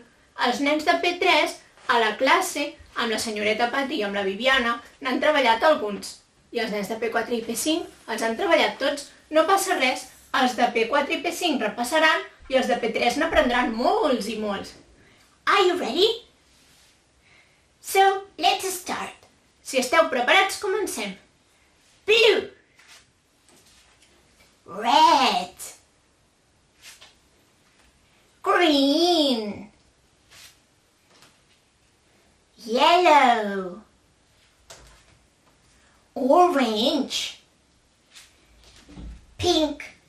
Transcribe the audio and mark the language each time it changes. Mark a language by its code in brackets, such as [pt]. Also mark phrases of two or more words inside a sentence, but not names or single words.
[ca] Els nens de P3 a la classe, amb la senyoreta Pati i amb la Viviana, n'han treballat alguns. I els nens de P4 i P5 els han treballat tots. No passa res, els de P4 i P5 repassaran i els de P3 n'aprendran molts i molts. [en] Are you ready? So, let's start. [ca] Si esteu preparats, comencem. [en] Blue. Red. Green. Yellow. Orange. Pink.